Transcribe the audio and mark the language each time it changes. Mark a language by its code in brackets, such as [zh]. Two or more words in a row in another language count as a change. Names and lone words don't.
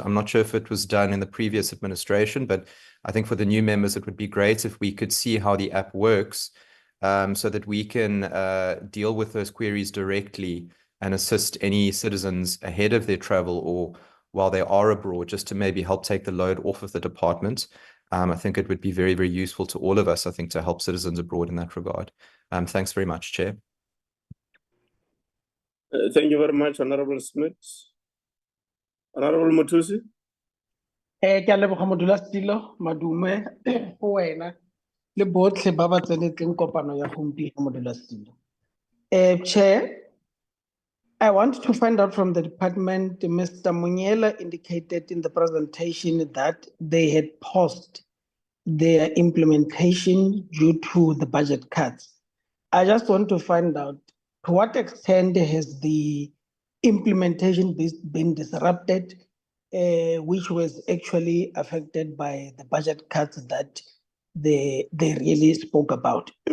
[en] I'm not sure if it was done in the previous administration, but I think for the new members, it would be great if we could see how the app works, so that we can deal with those queries directly and assist any citizens ahead of their travel or while they are abroad, just to maybe help take the load off of the department. I think it would be very, very useful to all of us, I think, to help citizens abroad in that regard. Thanks very much, Chair. Thank you very much, Honorable Smith. Honorable Mutusi. [tn] Ke a leboga modulasetilo madume go wena le botlhe ba ba tsenetseng kopano ya gompieno modulasetilo. [en] Chair, I want to find out from the department. Mr. Moniela indicated in the presentation that they had paused their implementation due to the budget cuts. I just want to find out to what extent has the implementation been disrupted, which was actually affected by the budget cuts that they really spoke about.